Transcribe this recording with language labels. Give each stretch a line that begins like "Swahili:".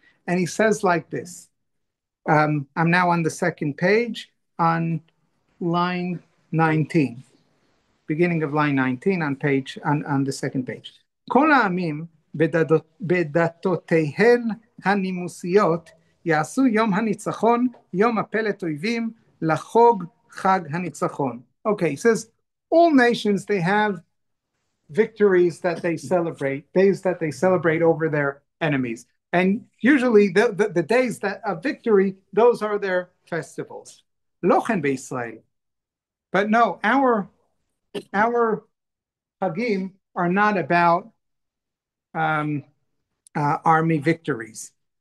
English: And he says like this. I'm now on the second page on line 19. Beginning of line 19 on the second page.
Hebrew: כל העמים בדתותיהן הנימוסיות יעשו יום הניצחון, יום הפלט אויבים, לחוג חג הניצחון.
English: Okay, he says, all nations, they have victories that they celebrate, days that they celebrate over their enemies. And usually the days of victory, those are their festivals.
Hebrew: Lochen be'Yisrael.
English: But no, our Hagim are not about army victories.